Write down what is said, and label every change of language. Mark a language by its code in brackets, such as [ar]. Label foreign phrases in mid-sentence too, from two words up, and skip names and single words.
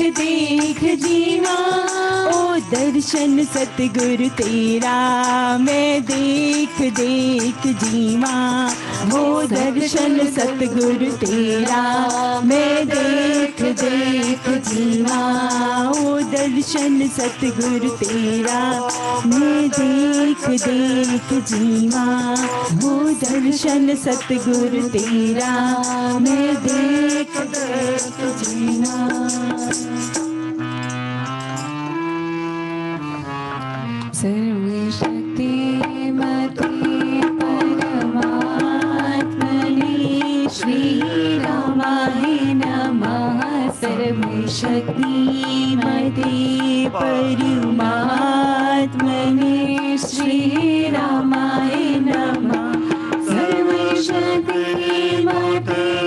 [pa] ਦੇਖ ਜੀਵਾਂ ਓ ਦਰਸ਼ਨ ਸਤਿਗੁਰੂ ਤੇਰਾ ਮੈਂ ਦੇਖ ਦੇਖ ਜੀਵਾਂ ਓ ਦਰਸ਼ਨ ਸਤਿਗੁਰੂ ਤੇਰਾ ਮੈਂ ਦੇਖ ਦੇਖ ਜੀਵਾਂ ਓ ਦਰਸ਼ਨ ਸਤਿਗੁਰੂ ਤੇਰਾ ਮੈਂ ਦੇਖ ਦੇਖ ਜੀਵਾਂ ਓ ਦਰਸ਼ਨ ਸਤਿਗੁਰੂ ਤੇਰਾ ਮੈਂ ਦੇਖ ਦੇਖ ਜੀਵਾਂ [sa] सर्वशक्ति मते परमात्मने श्री रामाय नमः सर्वशक्ति मते परमात्मने श्री रामाय नमः सर्वशक्ति मते